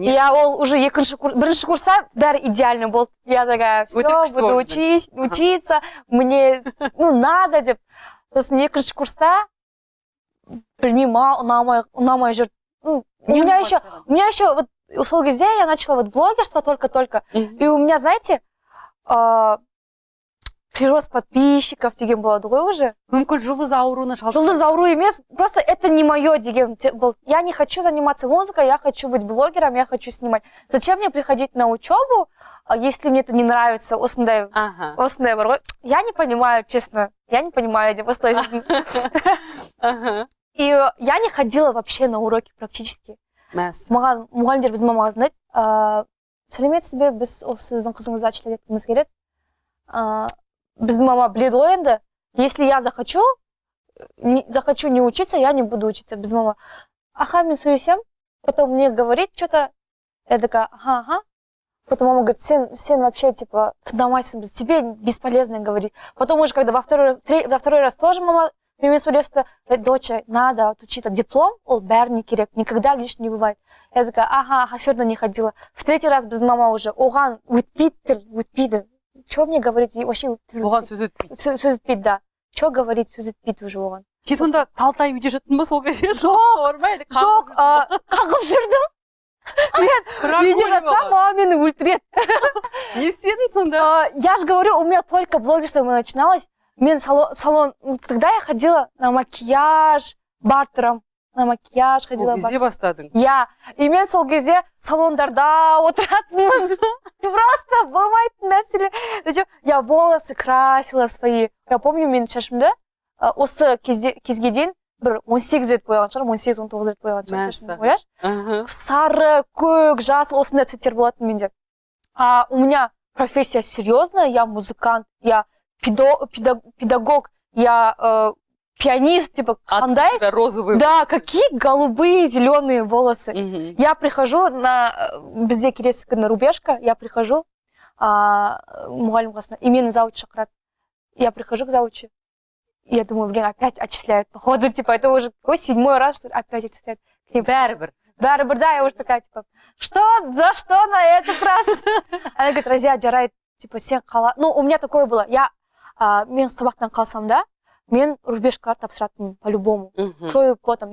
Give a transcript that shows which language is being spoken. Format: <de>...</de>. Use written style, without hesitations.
<kk>Я ол уже бірінші курса бәрі идеально болды.</kk> <ru>Я такая, все, буду учиться, мне, надо деп.</ru> <kk>Сосын екінші курста, білмеймін, ұнамай жүр.</kk> <ru>У меня еще вот</ru> <kk>сол кезде</kk> <ru>я начала вот блогерство только-только. И у меня, знаете, прирост подписчиков</ru> <kk>деген болады ғой</kk> <ru>уже.</ru> <kk>Мүмкін жұлдыз ауруына шалдық. Жұлдыз ауру емес,</kk> <ru>просто это не мое деген был. Я не хочу заниматься музыкой, я хочу быть блогером, я хочу снимать. Зачем мне приходить на учебу, если мне это не нравится?</ru> <kk>Осындай бар ғой.</kk> <ru>Я не понимаю, честно. Я не понимаю</ru> <kk>деп осылай жүрдім.</kk> <ru>И я не ходила вообще на уроки практически.</ru> <kk>Маған мұғалімдер біз мамаға знайды. Сәлеметсіз бе, біз сіздің қызыңызды отчислять еткіміз келеді. Біздің мама біледі ғой енді,</kk> <ru>если я захочу не учиться, я не буду учиться.</ru> <kk>Біз мама, мен сөйлесем,</kk> <ru>потом мне говорит что-то, я такая, ага. Потом мама говорит, сен вообще, типа,</ru> <kk>тыңдамайсың,</kk> <ru>тебе бесполезно говорить. Потом уже, когда во второй раз тоже</ru> <kk>мама мен сөйлесті,</kk> <ru>доча, надо отучиться. Диплом,</ru> <kk>ол бәріне керек,</kk> <ru>никогда лишний не бывает. Я такая, все равно не ходила. В 3-й раз</ru> <kk>біздің мама уже, оған өтпейді.</kk> <ru>Что мне говорить? Вообще</ru> <kk>оған сөз өтпейді. Сөз өтпейді, да.</kk> <ru>Что говорить,</ru> <kk>сөз өтпейді уже оған. Сен сонда талтай үйде жаттың ба сол кезде? Жоқ, қағып жүрдім. Мен үйде жатсам, мама мені өлтіреді. Не істедің сонда?</kk> <ru>Я же говорю, у меня только блогерство начиналось.</ru> <kk>Мен салон,</kk> <ru>тогда я ходила на макияж бартером. На макияж ходила.</ru> <kk>Сол кезде бастадың? Я. И мен сол кезде салондарда отыратынмын.</kk> <ru>Просто</ru> <kk>болмайтын нәрселер.</kk> <ru>Я волосы красила свои. Я помню,</ru> <kk>мен шашымды осы кезге дейін бір 18 рет бояған шығармын, 18-19 рет бояған шығармын. Ойлаш? Сары, көк, жасыл, осындай цветтер болатын менде.</kk> <ru>У меня профессия серьезная, я музыкант, я педагог, я пианист, типа,</ru> <kk>қандай?</kk> <ru>У тебя розовые да, волосы. какие голубые, зеленые волосы. Я прихожу</ru> <kk>бізде келесі күні рубежка,</kk> <ru>я прихожу</ru> <kk>мұғалім қасына,</kk> <ru>и</ru> <kk>мені завуч шақырады.</kk> <ru>Я прихожу к завучу, и я думаю, блин, опять отчисляют, походу, типа, это уже 7-й раз, что опять отчисляют.</ru> <kk>Бәрібір,</kk> <ru>да, я уже такая, типа, за что на этот раз? Она говорит,</ru> <kk>Разия, жарайды, типа, сен қала...</kk> <ru>у меня такое было,</ru> <kk>мен сабақтан қалсам да, мен рубежкалар тапсыратынмын по-любому.</kk> <ru>Кровью потом.</ru>